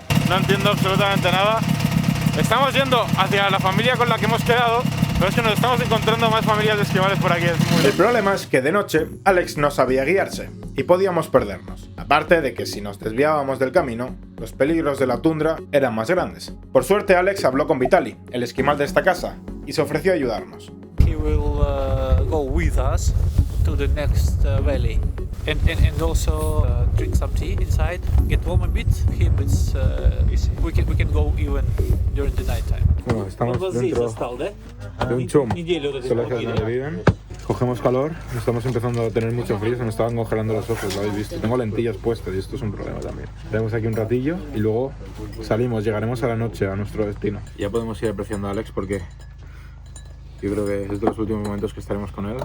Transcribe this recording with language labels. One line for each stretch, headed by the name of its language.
Spanish: No entiendo absolutamente nada. Estamos yendo hacia la familia con la que hemos quedado, pero es que nos estamos encontrando más familias de esquimales por aquí. El problema es que de noche Alex no sabía guiarse y podíamos perdernos. Aparte de que si nos desviábamos del camino, los peligros de la tundra eran más grandes. Por suerte Alex habló con Vitali, el esquimal de esta casa, y se ofreció a ayudarnos.
English: He will go with us to the next valley and also drink some tea inside, get warm a bit. Him it's easy. We can go even during the night time.
Spanish: Bueno, estamos dentro de un chum. Solo que es donde viven. Cogemos calor, estamos empezando a tener mucho frío, se nos estaban congelando los ojos, lo habéis visto. Tengo lentillas puestas y esto es un problema también. Tenemos aquí un ratillo y luego salimos, llegaremos a la noche a nuestro destino. Ya podemos ir apreciando a Alex porque yo creo que es de los últimos momentos que estaremos con él.